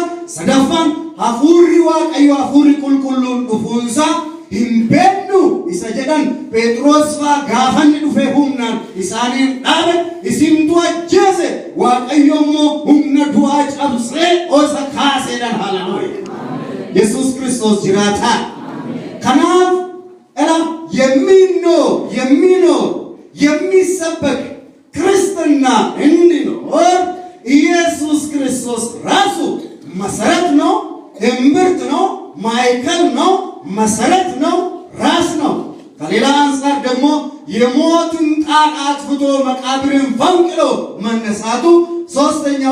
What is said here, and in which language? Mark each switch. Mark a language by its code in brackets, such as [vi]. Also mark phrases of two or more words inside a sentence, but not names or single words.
[om] Sadaffaan hafuurri waaqayyo hafuurri qulqulluun dhufuunsaa hin beeknu isa jedhan Phexros fa'aa gaafa inni dhufee humnaan isaaniin dhaabe isintu ajjeese waaqayyo immoo humna du'aa cabsee osa kaaseedhaan. Haleluuyaa. Yesuus Kiristoos jiraataa. [am] Kanaaf የሚሰበክ ክርስትና እንዲኖር ኢየሱስ ክርስቶስ ራሱ መሰረት ነው፣ እምብርት ነው፣ ማዕከል ነው፣ መሰረት ነው፣ ራስ ነው። ከሌላ አንፃር ደግሞ የሞትን ጣር አጥፍቶ መቃብርን ፈንቅሎ መነሳቱ፣ ሶስተኛው